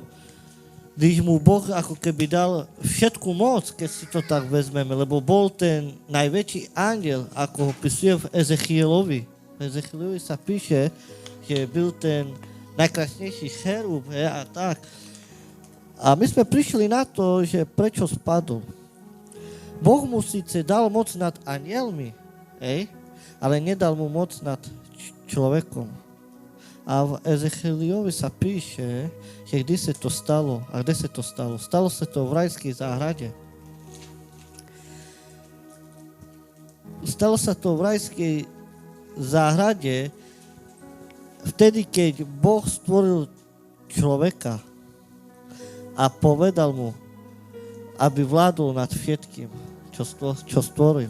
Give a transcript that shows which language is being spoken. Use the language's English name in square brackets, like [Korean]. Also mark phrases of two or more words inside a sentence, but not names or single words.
[Slovak] Když mu Boh ako keby dal všetku moc, keď si to tak vezmeme, lebo bol ten najväčší anděl, ako ho pisuje v Ezechielovi. V Ezechielovi sa píše, že byl ten najkrásnejší cherub, a tak. A my sme prišli na to, že prečo spadol. Boh mu síce dal moc nad anjelmi, ale nedal mu moc nad človekom. A v Ezechielovi sa píše, že [Czech] kdy se to stalo. A kde se to stalo? Stalo se to [Slovak] v rajskej záhrade. Stalo sa to v rajskej záhrade vtedy, keď Boh stvoril človeka a povedal mu, aby vládol nad všetkým, čo stvoril.